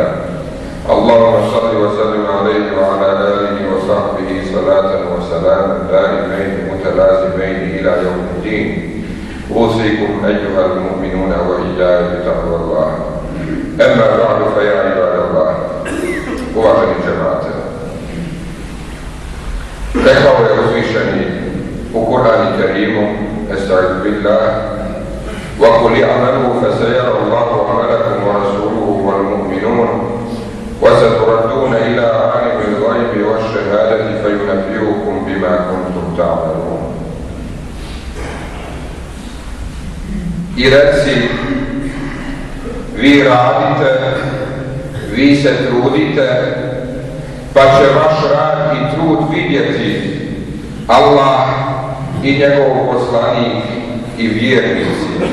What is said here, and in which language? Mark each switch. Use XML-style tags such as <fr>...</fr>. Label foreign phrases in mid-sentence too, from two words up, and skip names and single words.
<ar>اللهم صل وسلم عليه وعلى آله وصحبه صلاة وسلاما دائمين متلازمين إلى يوم الدين. أوصيكم أيها المؤمنون وإياي بتقوى الله. أما بعد فيا عباد الله،</ar> <bs>uvaženi džemate, rekao je uzvišeni u Kur'anu Kerimu:</bs> <ar>أستعيذ بالله وقل اعملوا فسيرى الله عملكم ورسوله والمؤمنون وستردون إلى عالم الغيب والشهادة فينبئكم بما كنتم تعملون.</ar> <bs>I reci, vi radite, vi se trudite, pa će vaš rad i trud vidjeti Allah i njegov poslanik i vjernici.</bs>